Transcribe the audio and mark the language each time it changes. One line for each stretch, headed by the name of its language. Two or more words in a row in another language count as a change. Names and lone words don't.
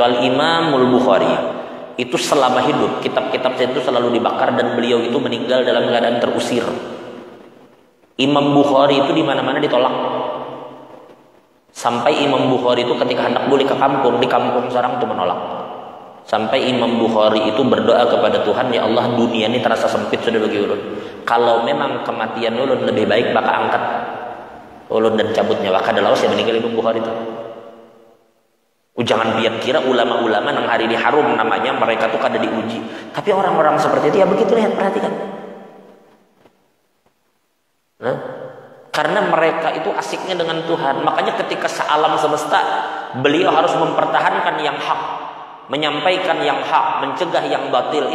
Indonesian: Al-Imamul Bukhari itu selama hidup kitab-kitab itu selalu dibakar dan beliau itu meninggal dalam keadaan terusir. Imam Bukhari itu di mana-mana ditolak. Sampai Imam Bukhari itu ketika hendak balik ke kampung, di kampung sarang itu menolak. Sampai Imam Bukhari itu berdoa kepada Tuhan, ya Allah dunia ini terasa sempit sudah bagi ulun. Kalau memang kematian ulun lebih baik maka angkat ulun dan cabut nyawa.
Banjar: Kada lawas ya meninggal Imam Bukhari itu. Jangan biar kira ulama-ulama nang hari ini harum namanya mereka tuh kada diuji.
Indonesian: Tapi orang-orang seperti itu ya begitu, lihat perhatikan. Nah, karena mereka itu asiknya dengan Tuhan. Makanya ketika sealam semesta beliau harus mempertahankan yang hak, menyampaikan yang hak, mencegah yang batil.